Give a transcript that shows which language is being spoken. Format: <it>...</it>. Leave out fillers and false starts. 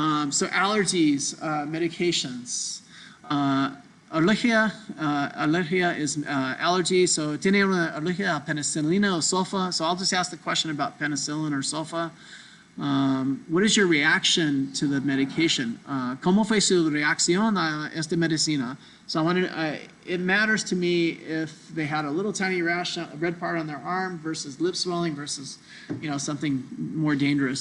<en>So allergies, medications. Alergia is allergy.</en> <es>So tiene una alergia a penicillina o sulfa.</es> <en>So I'll just ask the question about penicillin or sulfa. What is your reaction to the medication?</en> <es>¿Cómo fue su reacción a esta medicina?</es> <en>So it matters to me if they had a little tiny rash, a red part on their arm versus lip swelling versus, something more dangerous.</en>